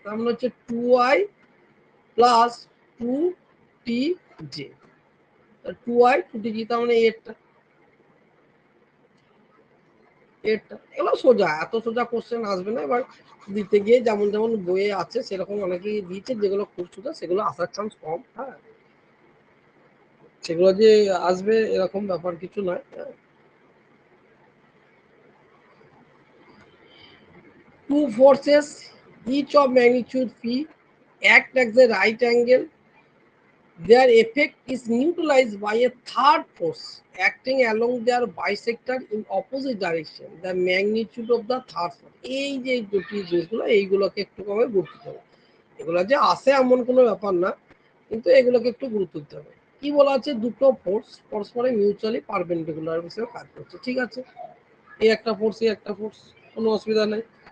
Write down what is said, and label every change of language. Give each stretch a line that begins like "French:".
Bangla: তার মানে হচ্ছে 2i plus 2tj, 2i 2tj, তার মানে এরটা এগুলো সোজা, এত সোজা কোশ্চেন আসবে না। এবার দিতে গিয়ে যেমন যেমন বইয়ে আছে সেরকম অনেকেই দিয়েছে, যেগুলো খুব সোজা সেগুলো আসার চান্স কম। হ্যাঁ, সেগুলো যে আসবে এরকম ব্যাপার কিছু নয়।
English: Two forces each of magnitude p act as a right angle. Their effect is neutralized by a third force acting along their bisector in opposite direction. The magnitude of the third force.
Bangla: এই যে জটিল জিনিসগুলো এইগুলোকে একটু কমে গুরুত্ব দিতে হবে। এগুলো যে আসে এমন কোনো ব্যাপার না, কিন্তু এগুলোকে একটু গুরুত্ব দিতে হবে। কি বলা আছে, দুটো ফোর্স পরস্পরে মিউচুয়ালি পারপেন্ডিকুলার হিসেবে কাজ করছে। ঠিক আছে, এই একটা ফোর্স, এই একটা ফোর্স, কোনো অসুবিধা নেই।